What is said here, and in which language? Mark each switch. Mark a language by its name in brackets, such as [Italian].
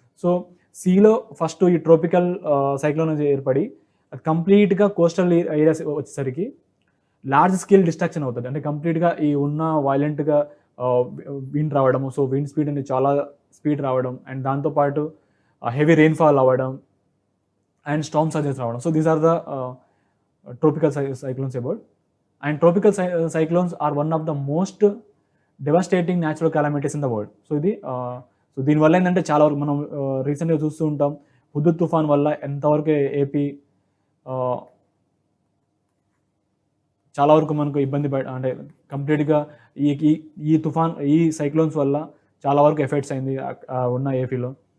[Telugu] So సీలో first ఈ tropical cyclone ఏర్పడి అది కంప్లీట్గా కోస్టల్ ఏరియాస్ వచ్చేసరికి లార్జ్ స్కేల్ డిస్ట్రక్షన్ అవుతుంది. అంటే కంప్లీట్గా ఈ ఉన్న వైలెంట్గా విండ్ రావడము, సో విండ్ స్పీడ్ అనేది చాలా స్పీడ్ రావడం, అండ్ దాంతోపాటు హెవీ రెయిన్ఫాల్ అవ్వడం అండ్ స్టార్మ్ సర్జెస్ రావడం. [English] So these are the tropical cyclones about. And tropical cyclones are one of the most devastating natural calamities in the world. [Telugu] So ఇది so దీనివల్ల ఏంటంటే చాలా వరకు మనం రీసెంట్గా చూస్తూ ఉంటాం, హుదూద్ తుఫాన్ వల్ల ఎంతవరకు ఏపీ చాలా వరకు మనకు ఇబ్బంది అంటే కంప్లీట్గా ఈ తుఫాన్ ఈ సైక్లోన్స్ వల్ల చాలా వరకు ఎఫెక్ట్స్ అయింది ఉన్న ఏపీలో.